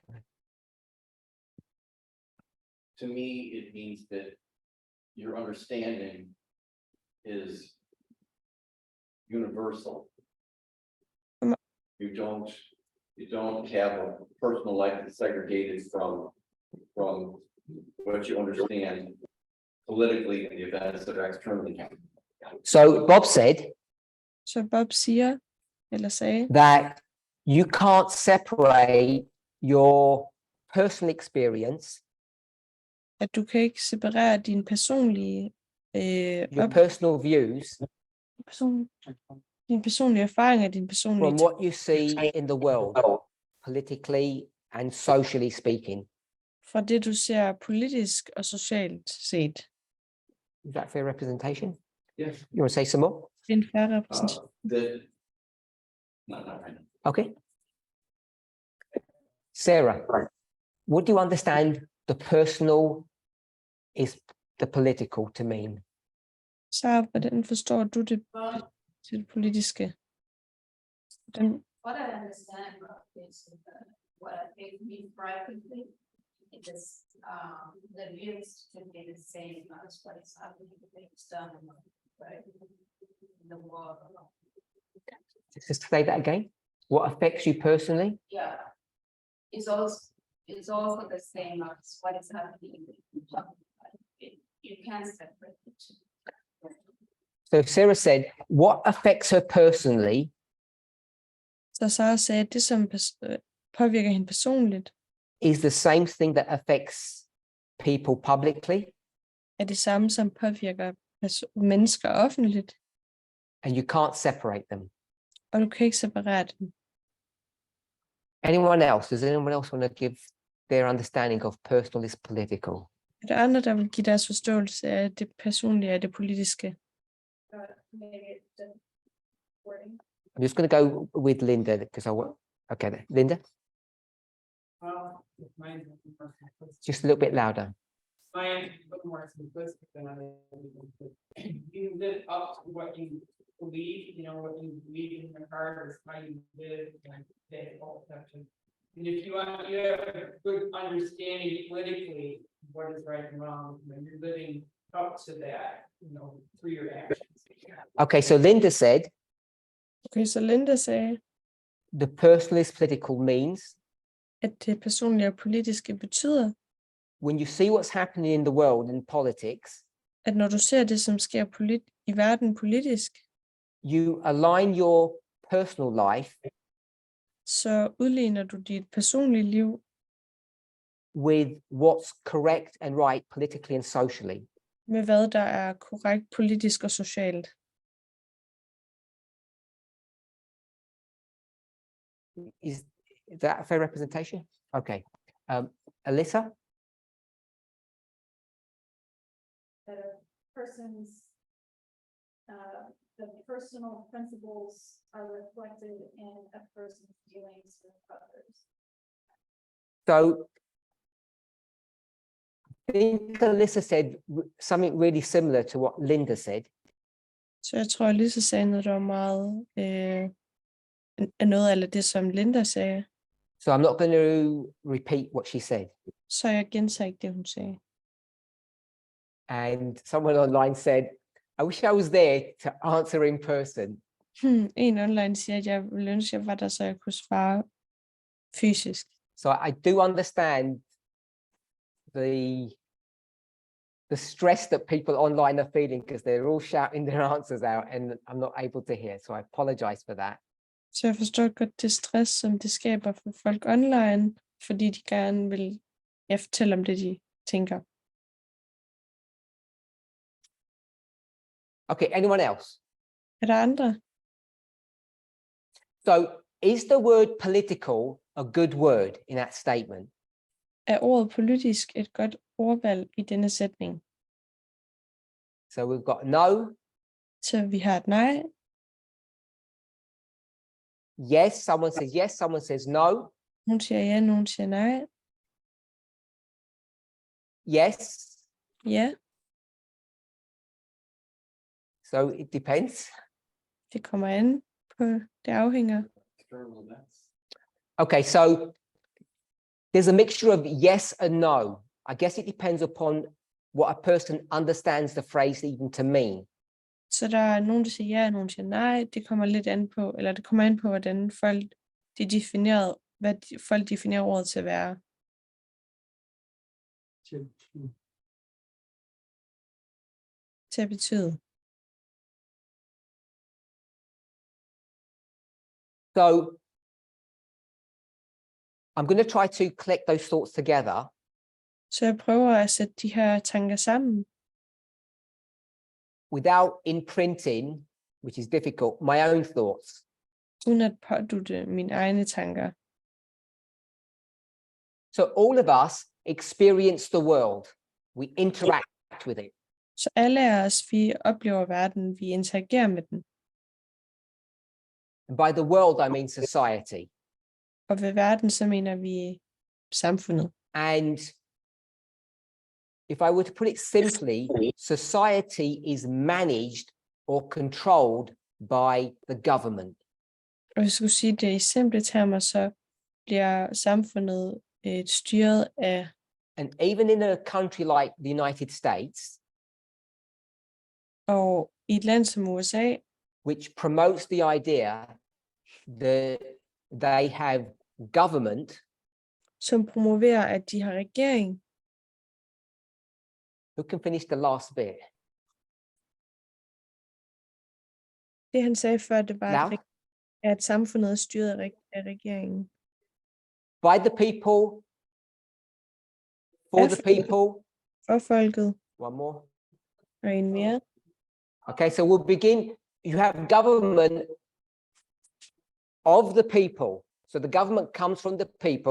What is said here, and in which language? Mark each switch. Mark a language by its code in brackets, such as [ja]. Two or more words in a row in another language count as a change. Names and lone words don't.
[en] To me, it means that your understanding is universal. You don't have a personal life that's segregated from what you understand politically in the events that are externally. So Bob said [da] Så Bob siger, eller sagde, [en] that you can't separate your personal experience, [da] at du kan ikke separere din personlige [en] your personal views [da] din personlige erfaringer, din personlige [en] from what you see in the world, politically and socially speaking. [da] fra det, du ser politisk og socialt set. [en] Is that fair representation? Yes. You want to say some more? [da] Det er en fair repræsentation. [en] Not right now. Okay. Sarah, what do you understand the personal is the political to mean? [da] Så hvordan forstår du det til det politiske? [en] What I understand is what I think means privately is the views can be the same as what is happening externally, right? In the world. Just say that again. What affects you personally? Yeah, it's also the same as what is happening in the public life. You can't separate the two. So Sarah said, what affects her personally [da] Så Sara sagde, at det, som påvirker hende personligt, [en] is the same thing that affects people publicly, [da] er det samme, som påvirker mennesker offentligt, [en] and you can't separate them. [da] og du kan ikke separere dem. [en] Anyone else? Does anyone else want to give their understanding of personal is political? [da] Er der andre, der vil give deres forståelse af det personlige og det politiske? [en] Maybe the wording. I'm just going to go with Linda because Okay, then. Linda, Well, mine's a little more simplistic. just a little bit louder. Mine's a little more simplistic than others. You live up to what you believe, what you believe in your heart is how you live and they all have to. And if you have a good understanding politically of what is right and wrong, then you're living up to that, through your actions. Okay, so Linda said [da] Okay, så Linda sagde, [en] the personalist political means [da] at det personlige og politiske betyder, [en] when you see what's happening in the world in politics, [da] at når du ser det, som sker i verden politisk, [en] you align your personal life [da] så udligner du dit personlige liv [en] with what's correct and right politically and socially. [da] med, hvad der er korrekt politisk og socialt. [en] Is that a fair representation? Okay. Alyssa? That a person's, the personal principles are reflected in a person's dealings with others. So I think Alyssa said something really similar to what Linda said. [da] Så jeg tror, Lisa sagde noget, der var meget af noget af det, som Linda sagde. [en] So I'm not going to repeat what she said. [da] Så jeg gentager ikke det, hun sagde. [en] And someone online said, I wish I was there to answer in person. [da] En online siger, at jeg ville ønske, at jeg var der, så jeg kunne svare fysisk. [en] So I do understand the stress that people online are feeling because they're all shouting their answers out and I'm not able to hear. So I apologize for that. [da] Så jeg forstår godt det stress, som det skaber for folk online, fordi de gerne vil fortælle om det, de tænker. [en] Okay, anyone else? [da] Er der andre? [en] So is the word political a good word in that statement? [da] Er ordet politisk et godt ordvalg i denne sætning? [en] So we've got no, [da] Så vi har et nej, [en] yes, someone says yes, someone says no, [da] nogen siger ja, nogen siger nej, [en] yes. [da] ja, [en] So it depends. [da] det kommer an på, det afhænger. [en] Okay, so there's a mixture of yes and no. I guess it depends upon what a person understands the phrase even to mean. [da] Så der er nogen, der siger ja, og nogen siger nej. Det kommer lidt an på, eller det kommer an på, hvordan folk folk definerer ordet til at være. Til at betyde. [en] So I'm going to try to collect those thoughts together. [da] Så jeg prøver at sætte de her tanker sammen, [en] without imprinting, which is difficult, my own thoughts. [da] uden at pådutte mine egne tanker. [en] So all of us experience the world. We interact with it. [da] Så alle af os, vi oplever verden, vi interagerer med den. [en] And by the world, I mean society. [da] Og ved verden, så mener vi samfundet. [en] And if I were to put it simply, society is managed or controlled by the government. [da] Og hvis jeg skulle sige det i simple termer, så bliver samfundet styret af, [en] And even in a country like the United States, [da] og i et land som USA, [en] which promotes the idea that they have government, [da] som promoverer, at de har regering. [en] who can finish the last bit? [da] Det han sagde før, det var, [en] Now, [da] at samfundet er styret af regeringen. [en] by the people, for the people. [da] For folket. [en] One more. [da] Og en mere. [en] Okay, so we'll begin. You have government of the people. So the government comes from the people.